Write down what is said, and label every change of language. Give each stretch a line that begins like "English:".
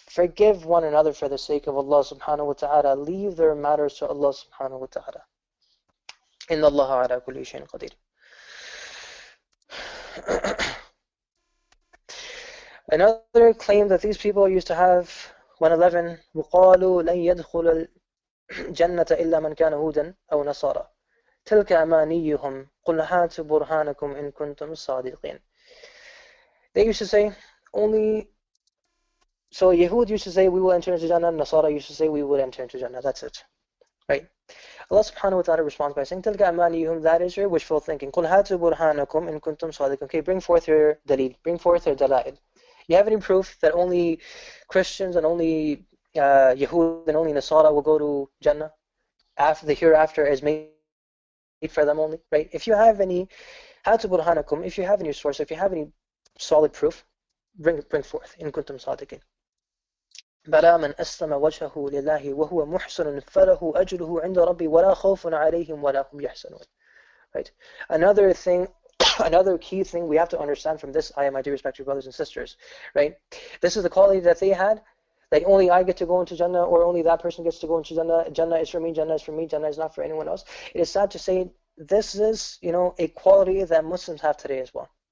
English: Forgive one another for the sake of Allah subhanahu wa ta'ala. Leave their matters to Allah subhanahu wa ta'ala.
Arabic: إِنَّ اللَّهَ عَلَى كُلِّ شَيْءٍ قَدِيرٌ.
English: Another claim that these people used to have, 111,
Arabic: وَقَالُوا لَنْ جنة إلا من كان هودا أو نصارى تلك أمانيهم قل هاتوا برهانكم إن كنتم صادقين.
English: They used to say only. So Yahud used to say we will enter into Jannah, Nasara used to say we will enter into Jannah. That's it, right? Allah subhanahu wa ta'ala responds by saying,
Arabic: تِلْكَ أَمَانِيُّهُمْ,
English: that is your wishful thinking.
Arabic: قُلْ هَاتُوا بُرْهَانَكُمْ إِن كُنْتُمْ صَادِقِينَ.
English: Okay, bring forth your dalil, bring forth your dalail. You have any proof that only Christians and only Yahud and only Nasara will go to Jannah after the hereafter is made for them only, right? If you have any
Arabic: هَاتُوا بُرْهَانَكُمْ,
English: if you have any source, if you have any solid proof, bring forth.
Arabic: إِن كُنْتُمْ صَادِقِينَ. بلى من أسلم وجهه لله وهو محسن فله أجره عند ربي ولا خوف عليهم ولا هم يحزنون.
English: Right. Another thing, another key thing we have to understand from this ayah, my dear respected brothers and sisters, right? This is the quality that they had, that only I get to go into Jannah, or only that person gets to go into Jannah. Jannah is for me, Jannah is for me, Jannah is not for anyone else. It is sad to say this is, a quality that Muslims have today as well.